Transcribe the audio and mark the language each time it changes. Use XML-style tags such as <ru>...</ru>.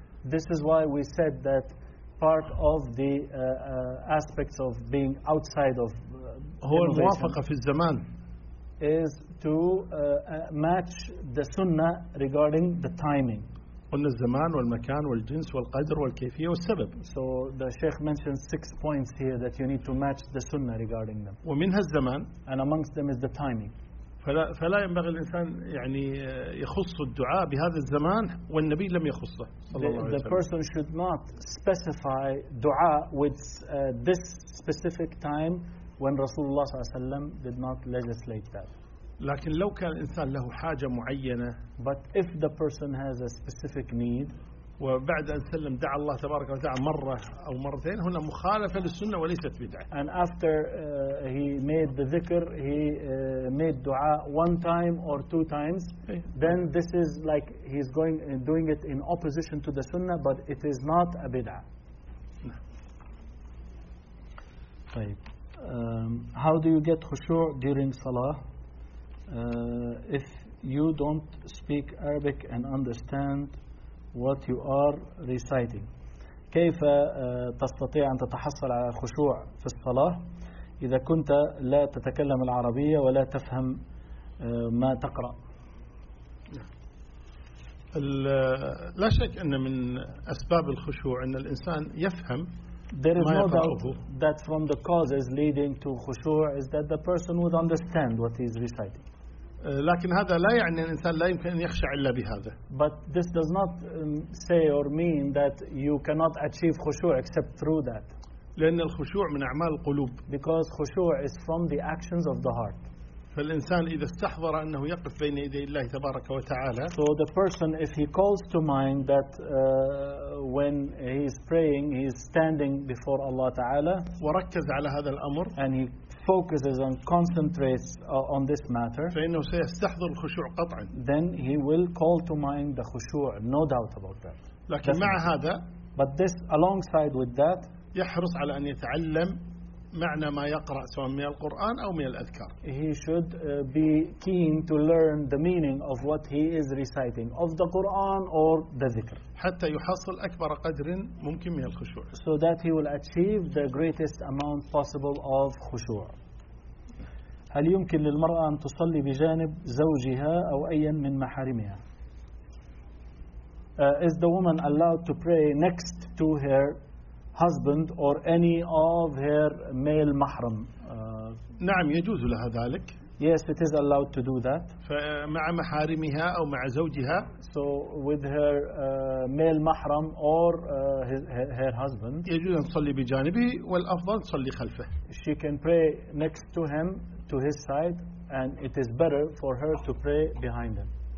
<en>This is why we said that part of the aspects of being outside of</en> <ar>هو الموافقة في الزمان</ar> <en>is to match the sunnah regarding the timing.</en> <ar>قلنا الزمان والمكان والجنس والقدر والكيفية والسبب.</ar> <en>So the Sheikh mentions six points here that you need to match the sunnah regarding them.</en> <ar>ومنها الزمان.</ar> <en>And amongst them is the timing.</en> <ar>فلا ينبغي الإنسان يعني يخص الدعاء بهذا الزمان والنبي لم يخصه.</ar> <en>The person should not specify dua with this specific time when</en> <ar>رسول الله صلى الله عليه وسلم</ar> <en>did not legislate that.</en> <ar>لكن لو كان الإنسان له حاجة معينة.</ar> <en>But if the person has a specific need.</en> <ar>وبعد أن سلم دعا الله تبارك وتعالى مرة أو مرتين هنا مخالفة للسنة وليست بدعة.</ar> <en>And after he made the ذكر he made dua one time or two times. Then this is like he's going doing it in opposition to the sunnah, but it is not a بدعة.</en> <ar>طيب.</ar> <en>How do you get خشوع during salah if you don't speak Arabic and understand what you are reciting.</en> <ar>كيف تستطيع أن تتحصل على خشوع في الصلاة إذا كنت لا تتكلم العربية ولا تفهم ما تقرأ؟ لا شك أن من أسباب الخشوع أن الإنسان يفهم.</ar> <en>There is no doubt that from the causes leading to خشوع is that the person would understand what he is reciting.</en> <ar>لكن هذا لا يعني الإنسان لا يمكن أن يخشع إلا بهذا.</ar> <en>But this does not say or mean that you cannot achieve خشوع except through that.</en> <ar>لأن الخشوع من أعمال القلوب.</ar> <en>Because خشوع is from the actions of the heart.</en> <ar>فالإنسان إذا استحضر أنه يقف بين يدي الله تبارك وتعالى.</ar> <en>So the person if he calls to mind that when he is praying he is standing before Allah تعالى.</en> <ar>وركز على هذا الأمر.</ar> <en>And he focuses and concentrates on this matter.</en> <ar>فإنه سيستحضر الخشوع قطعا.</ar> <en>Then he will call to mind the خشوع, no doubt about that.</en> <ar>لكن مع هذا.</ar> <en>But this alongside with that.</en> <ar>يحرص على أن يتعلم. معنى ما يقرأ سواء من القرآن أو من الأذكار.</ar> <en>He should be keen to learn the meaning of what he is reciting, of the Quran or the ذكر.</en> <ar>حتى يحصل أكبر قدر ممكن من الخشوع.</ar> <en>So that he will achieve the greatest amount possible of خشوع.</en> <ar>هل يمكن للمرأة أن تصلي بجانب زوجها أو أي من محارمها؟</ar> <en>Is the woman allowed to pray next to her husband or any of her male mahram?</en> <ar>نعم يجوز لها ذلك.</ar> <en>Yes, it is allowed to do that.</en> <ar>فمع محارمها أو مع زوجها.</ar> <en>So with her male mahram or her husband.</en> <ar>يجوز أن تصلي بجانبه والأفضل تصلي خلفه.</ar> <en>She can pray next to him, to his side, and it is better for her to pray behind him.</en>